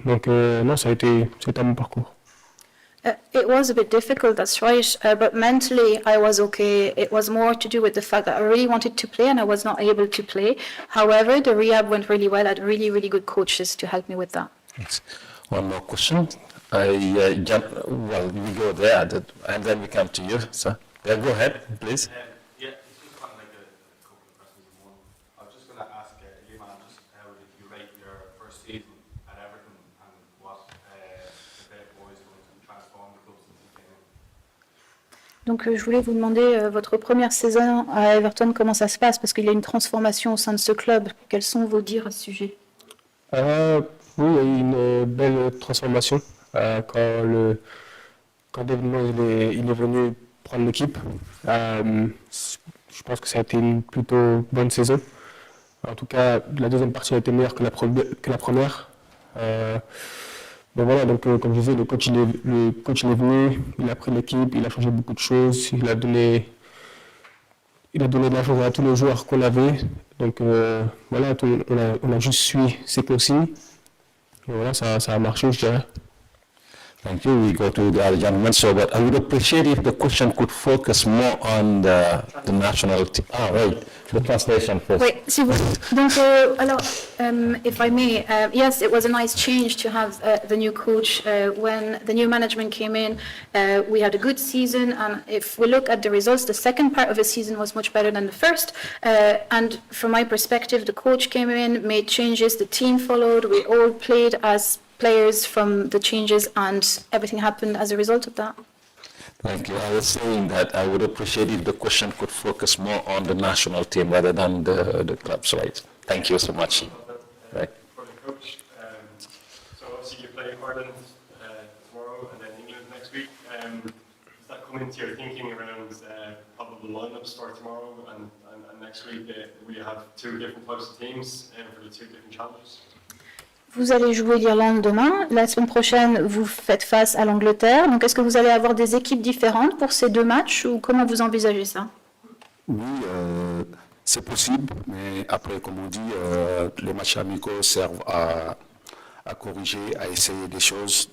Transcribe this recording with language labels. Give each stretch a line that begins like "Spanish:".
French: Donc non, ça a été un bon parcours.
English: It was a bit difficult, that's right, but mentally I was okay. It was more to do with the fact that I really wanted to play and I was not able to play. However, the rehab went really well. I had really, really good coaches to help me with that. Thanks. One more question. We go there, and then we come to you. So, yeah, go ahead, please. Yeah, it's just kind of like a couple of questions in one. I was just going to ask Iliman, just how did you rate your first season at Everton and what the Bed Boys going to transform the club since he came in?
French: Donc je voulais vous demander votre première saison à Everton, comment ça se passe, parce qu'il y a une transformation au sein de ce club. Quels sont vos dires à ce sujet? Oui, il y a eu une belle transformation quand David Moyes il est venu prendre l'équipe. Je pense que ça a été une plutôt bonne saison. En tout cas, la deuxième partie a été meilleure que la première. Mais voilà, donc comme je disais, le coach il est venu, il a pris l'équipe, il a changé beaucoup de choses, il a donné de la chance à tous les joueurs qu'on avait. Donc voilà, on a juste suivi ses consignes. Et voilà, ça a marché, je dirais.
English: Thank you. We go to the other gentleman. So, but I would appreciate if the question could focus more on the national team. Ah, right. The translation first.
French: Oui, si vous... Donc, alors,
English: if I may, yes, it was a nice change to have the new coach. When the new management came in, we had a good season, and if we look at the results, the second part of the season was much better than the first. And from my perspective, the coach came in, made changes, the team followed, we all played as players from the changes, and everything happened as a result of that. Thank you. I was saying that I would appreciate if the question could focus more on the national team rather than the clubs, right? Thank you so much. Right. For the coach, so obviously you play Ireland tomorrow and then England next week. Does that come into your thinking around probable lineups for tomorrow and next week? Will you have two different types of teams for the two different challenges?
French: Vous allez jouer l'Irlande demain. La semaine prochaine, vous faites face à l'Angleterre. Donc, est-ce que vous allez avoir des équipes différentes pour ces deux matchs ou comment vous envisagez ça? Oui, c'est possible, mais après, comme on dit, les matchs amicaux servent à corriger, à essayer des choses.